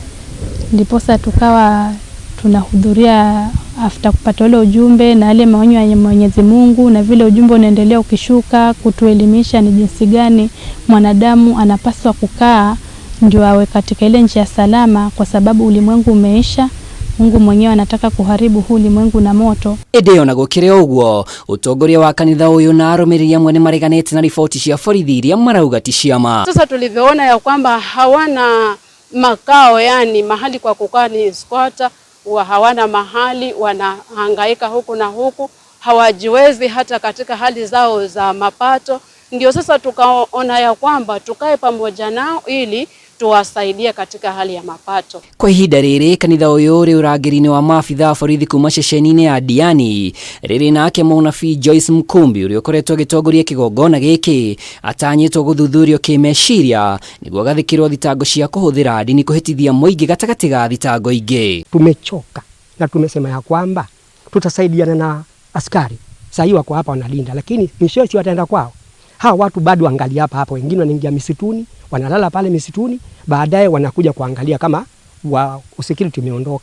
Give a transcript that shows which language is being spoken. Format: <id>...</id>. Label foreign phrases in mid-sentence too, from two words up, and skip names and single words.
<sw>Ndiposa tukawa tunahudhuria after kupata ule ujumbe na ile maonyo ya Mwenyezi Mungu, na vile ujumbe unaendelea ukishuka kutuelimisha ni jinsi gani mwanadamu anapaswa kukaa ndio awe katika ile njia salama, kwa sababu ulimwengu umeisha. Mungu mwenyewe anataka kuharibu huu ulimwengu na moto.</sw> <ki>Ĩndĩ ona gũkĩrĩ ũguo, ũtongoria wa kanitha ũyũ na arũmĩrĩri amwe nĩ mareganĩte na riboti cia borithi iria marauga ti cia ma.</ki> <sw>Sasa tulivyoona ya kwamba hawana makao, yani mahali kwa kukaa ni squatter, hawana mahali, wanahangaika huku na huku, hawajiwezi hata katika hali zao za mapato. Ndio sasa tukaona ya kwamba tukae pamoja nao ili tuwasaidie katika hali ya mapato.</sw> <ki>Kwa ihinda rĩrĩ kanitha ũyũ ũrĩ ũrangĩri-inĩ wa maabitha borithi kuma ceceni-inĩ ya Diani rĩrĩ nake mũnabii Joyce Mkumbi ũrĩa ũkoretwo agĩtongoria kĩgongona gĩkĩ atanyĩtwo gũthuthurio kĩmeciria nĩguo agathĩkĩrwo thitango cia kũhũthĩra ndini kũhĩtithia mũingĩ gatagatĩ ga thitango ingĩ.</ki> <sw>Tumechoka na tumesema ya kwamba tutasaidiana na askari. Sasa hivi wako hapa wanalinda, lakini mwisho wataenda kwao. Hawa watu bado angalia hapa, wengine wanaingia misituni, wanalala pale misituni, baadaye wanakuja kuangalia kama security imeondoka.</sw>